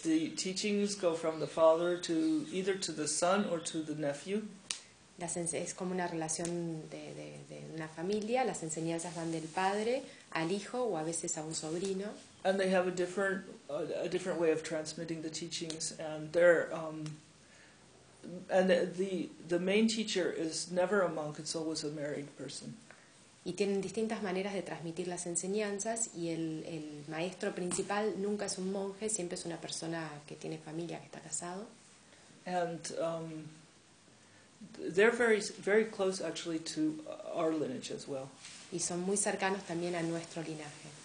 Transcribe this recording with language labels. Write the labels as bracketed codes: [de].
[en] The teachings go from the father to either to the son or to the nephew. [es] Es como una relación de una familia. Las enseñanzas van del padre al hijo o a veces a un sobrino. [en] And they have a different way of transmitting the teachings. And the main teacher is never a monk. It's always a married person. [es] Y tienen distintas maneras de transmitir las enseñanzas y el maestro principal nunca es un monje, siempre es una persona que tiene familia, que está casado. [en] And they're very very close actually to our lineage as well. [es] Y son muy cercanos también a nuestro linaje.